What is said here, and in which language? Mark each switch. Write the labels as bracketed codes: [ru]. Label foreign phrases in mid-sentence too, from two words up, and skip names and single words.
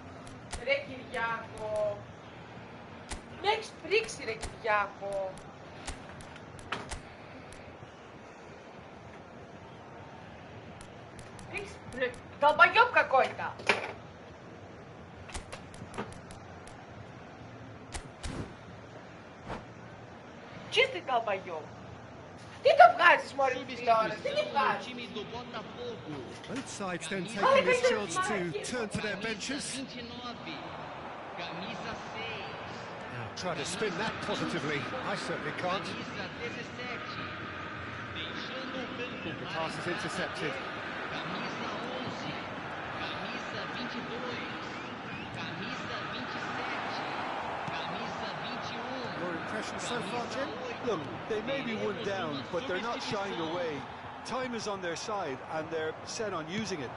[el] Ρε Κυριάκο! Με έχεις πρίξει ρε Κυριάκο! [ru] Долбоёб какой-то! Чистый долбоёб! Ты то [el] βγάζεις μόλις την τηλεόραση, τι βγάζεις? [pt] time do Botafogo. [en] Both sides then taking this chance to turn to their benches. [pt] 29, camisa 6, [en] Now try to spin that positively. I certainly can't. [pt] camisa 17, deixando o campo [en] The pass is intercepted. [pt] camisa 11, camisa 22, camisa 27, camisa 21. [en] Your impression so far, Jim? Look, they may be one down, but they're not shying away. Time is on their side, and they're set on using it.